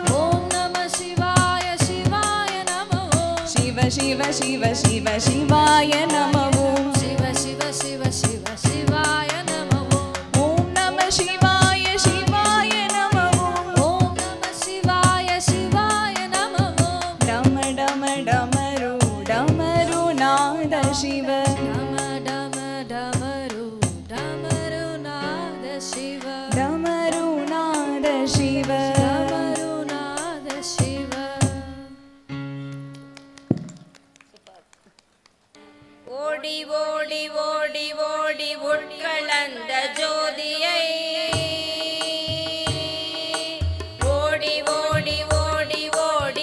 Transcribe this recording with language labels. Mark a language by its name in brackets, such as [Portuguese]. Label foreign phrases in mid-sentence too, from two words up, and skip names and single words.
[Sanskrit] ओम नमः शिवाय शिवाय नमो शिव शिव शिव शिव शिवाय नमः ओम शिव शिव शिव शिव शिवाय नमो ओम नमः शिवाय शिवाय नमः ओम ओम नमः शिवाय शिवाय नमो डम डम डमरू डमरू नाद शिव डम डम डमरू डमरू नाद शिव डमरू नाद शिव डमरू नाद शिव [Tamil] ஓடி ஓடி ஓடி ஓடி உட்கலந்த ஜோதியை ஓடி ஓடி ஓடி ஓடி